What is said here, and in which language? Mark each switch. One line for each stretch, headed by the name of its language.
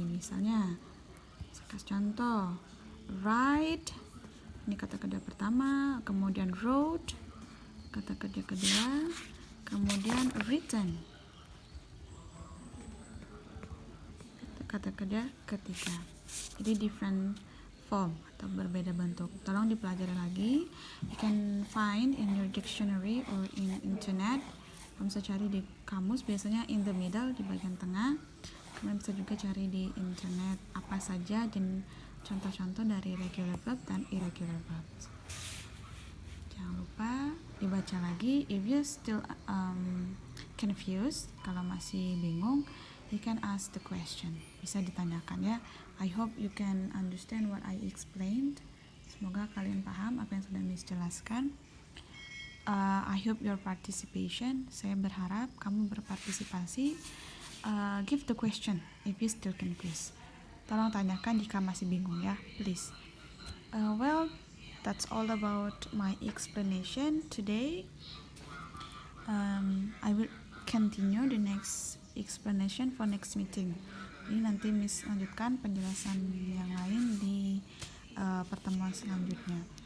Indonesian: Misalnya saya kasih contoh, write ini kata kerja pertama, kemudian wrote kata kerja kedua, kemudian written kata kerja ketiga. Jadi
English: different form
Indonesian: atau berbeda bentuk. Tolong dipelajari lagi.
English: You can find in your dictionary or in internet.
Indonesian: Kamu bisa cari di kamus, biasanya
English: in the middle,
Indonesian: di bagian tengah. Kamu bisa juga cari di internet apa saja contoh-contoh dari regular verb dan irregular verbs. Jangan lupa dibaca lagi.
English: If you still confused,
Indonesian: kalau masih bingung,
English: you can ask the question.
Indonesian: Bisa ditanyakan ya.
English: I hope you can understand what I explained.
Indonesian: Semoga kalian paham apa yang sudah Miss jelaskan.
English: I hope your participation.
Indonesian: Saya berharap kamu berpartisipasi.
English: Give the question if you still confused.
Indonesian: Tolong tanyakan jika masih bingung ya,
English: please. Well, that's all about my explanation today. I will continue the next explanation for next meeting.
Indonesian: Ini nanti Miss lanjutkan penjelasan yang lain di pertemuan selanjutnya.